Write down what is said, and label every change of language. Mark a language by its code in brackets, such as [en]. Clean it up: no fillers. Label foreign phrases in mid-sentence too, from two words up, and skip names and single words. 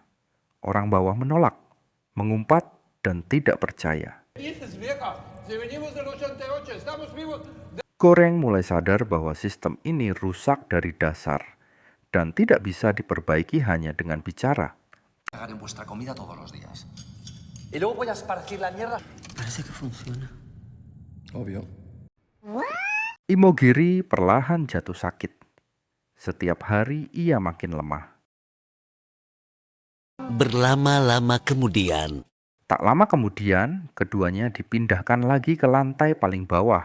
[id] Orang bawah menolak, mengumpat, dan tidak percaya. Goreng mulai sadar bahwa sistem ini rusak dari dasar dan tidak bisa diperbaiki hanya dengan bicara. [es] Cagar en vuestra comida todos los días. Y luego voy a esparcir la mierda. parece que funciona. Obvio. [id] Imogiri perlahan jatuh sakit. Setiap hari ia makin lemah. Berlama-lama kemudian, Tak lama kemudian, keduanya dipindahkan lagi ke lantai paling bawah.